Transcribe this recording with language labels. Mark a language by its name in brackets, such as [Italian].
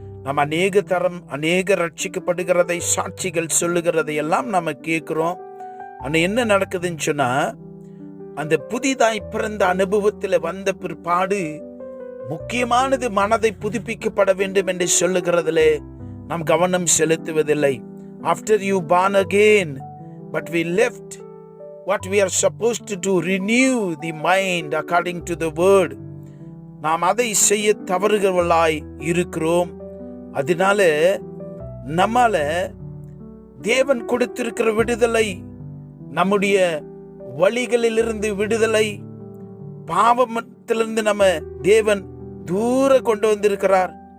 [Tamil] நாம் அநேக ரட்சிக்கப்படுகிறதை, சாட்சிகள் சொல்லுகிறதை எல்லாம் நம்ம கேட்கிறோம். ஆனால் என்ன நடக்குதுன்னு சொன்னா, அந்த புதிதாய் பிறந்த அனுபவத்தில் வந்த பிற்பாடு முக்கியமானது மனதை புதுப்பிக்கப்பட வேண்டும் என்று சொல்லுகிறதிலே நாம் கவனம் செலுத்துவதில்லை. [English] After you born again, but we left what we are supposed to do, renew the mind according to the word. [Tamil] நாம் அதை செய்ய தவறுகிறவர்களாய் இருக்கிறோம். அதனால நம்மால தேவன் கொடுத்திருக்கிற விடுதலை, நம்முடைய வழிகளிலிருந்து விடுதலை, பாவத்திலிருந்து நம்ம தேவன் தூர கொண்டு வந்திருக்கிறார்.